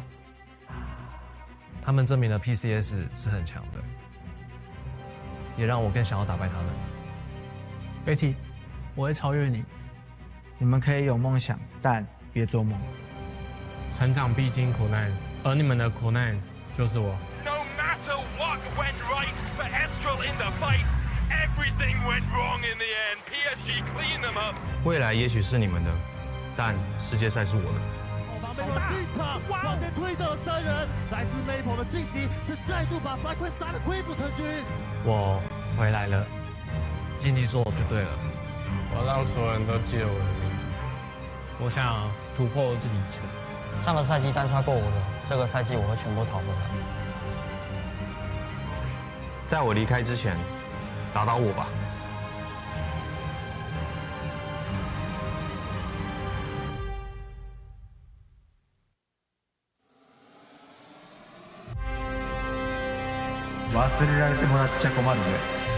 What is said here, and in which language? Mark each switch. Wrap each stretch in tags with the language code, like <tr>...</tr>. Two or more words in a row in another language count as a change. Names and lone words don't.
<zh>他们证明了 PCS 是很强的，也让我更想要打败他们。 Betty， 我会超越你。你们可以有梦想，但别做梦。成长必经苦难，而你们的苦难就是我。</zh> <en>No matter what went right for Astral in the face, everything went wrong in the end. PSG clean them up.</en> <zh>未来也许是你们的，但世界赛是我的。后方被进场，往前推着3人，来自 Maple 的晋级是再度把FAK 杀得溃不成军。我回来了，尽力做就对了。我要让所有人都记得我的名字。我想突破自己以前。上个赛季单杀过我的，这个赛季我会全部讨回来。在我离开之前，打倒我吧。</zh> <ja>忘れられてもらっちゃ困るぜ。</ja>